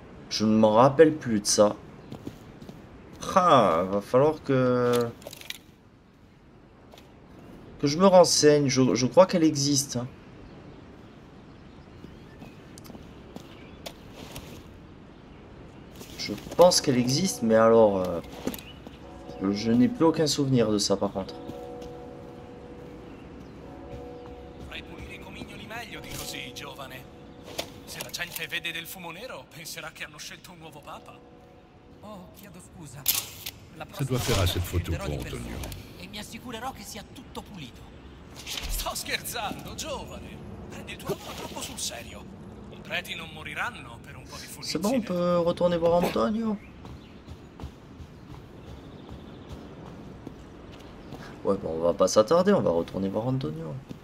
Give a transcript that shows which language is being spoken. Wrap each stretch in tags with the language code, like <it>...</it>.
<fr>Je ne m'en rappelle plus de ça. Ah, va falloir que je me renseigne. Je crois qu'elle existe. Hein. Je pense qu'elle existe, mais alors... je n'ai plus aucun souvenir de ça, par contre.</fr> <it>Fai pulire i comignoli meglio di così, giovane. Se la gente vede del fumo nero, penserà che hanno scelto un nuovo papa. Oh, chiedo scusa.</it> <fr>Ça doit faire assez de photos pour Antonio.</fr> <it>E mi assicurerò che sia tutto pulito. Sto scherzando, giovane. Prendi il tuo lavoro troppo sul serio. I preti non moriranno per un po' di fulmineo.</it> <fr>C'est bon, on peut retourner voir Antonio. Ouais, bon, on va pas s'attarder, on va retourner voir Antonio.</fr>